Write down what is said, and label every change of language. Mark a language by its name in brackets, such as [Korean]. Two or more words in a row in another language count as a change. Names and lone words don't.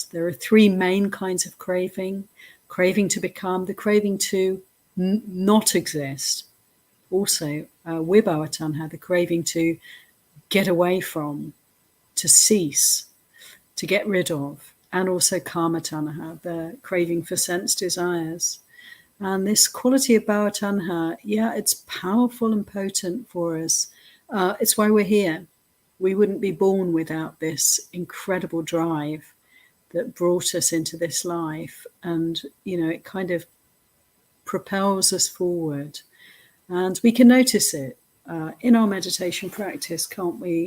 [English] There are three main kinds of craving: craving to become, the craving to not exist. Also, [Pali] vibhava tanha, [English] the craving to get away from, to cease, to get rid of, and also [Pali] kama tanha, [English] the craving for sense desires. And this quality of [Pali] bhava tanha, [English] yeah, it's powerful and potent for us. It's why we're here. We wouldn't be born without this incredible drive that brought us into this life. And, you know, it kind of propels us forward. And we can notice it in our meditation practice, can't we?